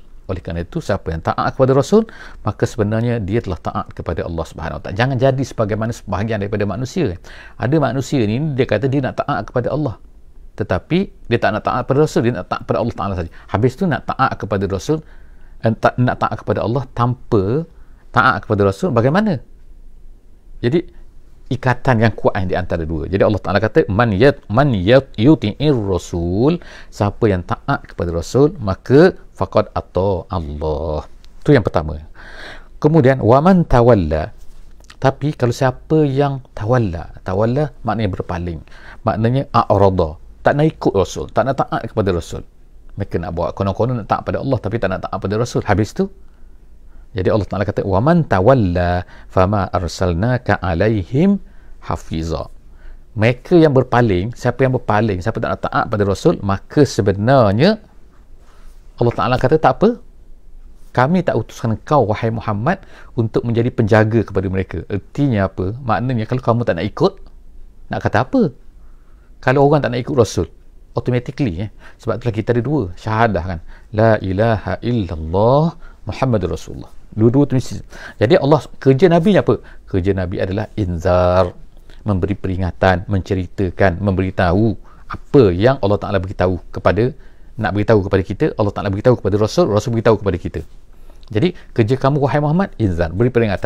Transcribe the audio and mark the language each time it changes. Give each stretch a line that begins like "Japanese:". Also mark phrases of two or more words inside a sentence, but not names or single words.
Malay: Oleh kerana itu, siapa yang taat kepada Rasul, maka sebenarnya dia telah taat kepada Allah
Arabic: سبحانه وتعالى.
Malay: Jangan jadi sebagaimana sebahagian daripada manusia. Ada manusia ni, dia kata dia nak taat kepada Allah, tetapi dia tak nak taat kepada Rasul, dia nak taat kepada Allah Ta'ala saja. Habis tu nak taat kepada Rasul, nak taat kepada Allah tanpa taat kepada Rasul, bagaimana? Jadi ikatan yang kuat di antara dua. Jadi Allah Ta'ala kata
Arabic: من يطع الرسول,
Malay: siapa yang taat kepada Rasul, maka
Arabic: فقد أطاع الله.
Malay: Itu yang pertama. Kemudian
Arabic: ومن تولى,
Malay: tapi kalau siapa yang tawalla maknanya berpaling, maknanya a'rada, tak nak ikut Rasul, tak nak taat kepada Rasul. Mereka nak buat konon-konon nak taat pada Allah tapi tak nak taat pada Rasul. Habis tu, jadi Allah Ta'ala kata
Arabic: ومن تولى فما أرسلناك عليهم حفيظا.
Malay: Mereka yang berpaling, siapa yang berpaling, siapa tak nak taat pada Rasul, maka sebenarnya Allah Ta'ala kata tak apa, kami tak utuskan kau wahai Muhammad untuk menjadi penjaga kepada mereka. Artinya apa? Maknanya kalau kamu tak nak ikut, Nak kata apa? Kalau orang tak nak ikut Rasul, automatically sebab itulah kita ada dua syahadah kan,
Arabic: لا إله إلا الله محمد رسول الله.
Malay: Dua-dua tu mesti. Jadi Allah, kerja Nabi ni apa? Kerja Nabi adalah inzar, memberi peringatan, menceritakan, memberitahu apa yang Allah Ta'ala beritahu kepada, nak beritahu kepada kita, Allah Ta'ala beritahu kepada Rasul, Rasul beritahu kepada kita. Jadi kerja kamu wahai Muhammad, inzar, beri peringatan.